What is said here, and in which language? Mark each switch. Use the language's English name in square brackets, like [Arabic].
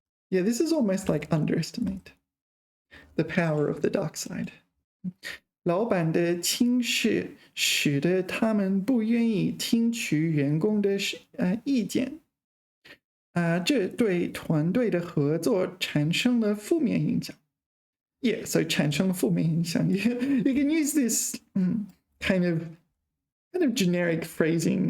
[English] Yeah, this is almost like underestimate the power of the dark side. [Chinese] 老板的轻视使得他们不愿意听取员工的意见。这对团队的合作产生了负面影响. [English] Yeah, so [Chinese] 产生了负面影响. [English] You can use this kind of generic phrasing.